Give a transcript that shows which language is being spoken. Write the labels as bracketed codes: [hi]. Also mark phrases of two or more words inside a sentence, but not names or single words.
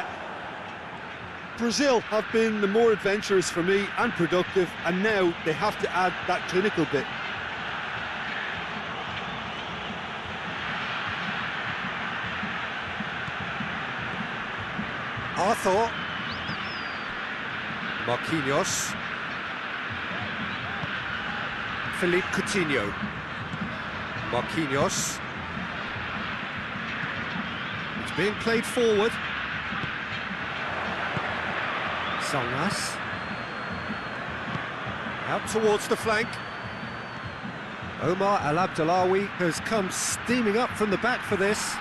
[en] Brazil have been the more adventurous for me and productive, and now they have to add that clinical bit. Arthur. Marquinhos. Philippe Coutinho. Marquinhos. It's being played forward. Salnas. Out towards the flank. Omar El Abdellaoui has come steaming up from the back for this.